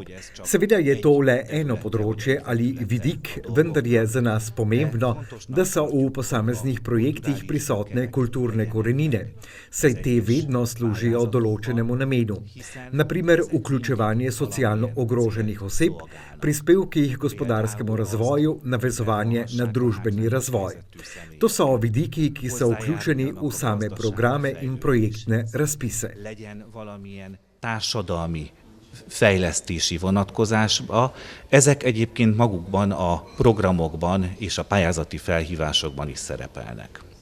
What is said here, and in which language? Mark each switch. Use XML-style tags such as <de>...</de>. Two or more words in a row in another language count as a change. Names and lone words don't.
<sl>Seveda je to le eno področje ali vidik, vendar je za nas pomembno, da so v posameznih projektih prisotne kulturne korenine, saj te vedno služijo določenemu namenu. Na primer, vključevanje socialno ogroženih oseb, prispevki k gospodarskemu razvoju, navezovanje na družbeni razvoj. To so vidiki, ki so vključeni v same programe in projektne razpise.</sl> <hu>Valamilyen társadalmi fejlesztési vonatkozásba. Ezek egyébként magukban a programokban és a pályázati felhívásokban is szerepelnek.</hu>